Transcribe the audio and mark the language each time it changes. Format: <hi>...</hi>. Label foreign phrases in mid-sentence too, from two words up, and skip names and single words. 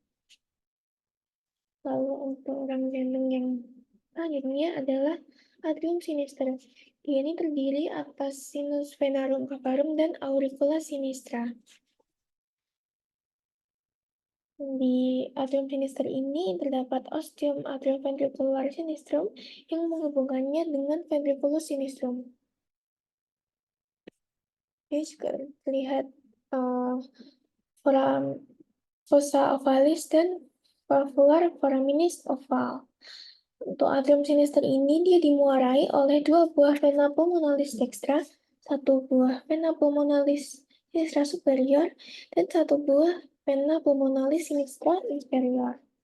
<id>Lalu untuk orang jantung yang selanjutnya adalah</id> <la>atrium sinister.</la> <id>Dia ini terdiri atas</id> <la>sinus venarum cavarum</la> <id>dan</id> <la>auricula sinistra.</la> <id>Di</id> <la>atrium sinister</la> <id>ini terdapat</id> <la>ostium atrioventricular sinistrum</la> <id>yang menghubungkannya dengan</id> <la>ventriculus sinistrum.</la> <id>Ini juga terlihat</id> <la>fossa ovalis</la> <id>dan</id> <la>valvular foraminis oval.</la> <id>Untuk</id> <la>atrium sinister</la> <id>ini dia dimuarai oleh 2 buah</id> <la>vena pulmonalis dextra,</la> <id>1 buah</id> <la>vena pulmonalis sinistra superior,</la> <id>dan 1 buah</id> <la>vena pulmonalis sinistra inferior.</la>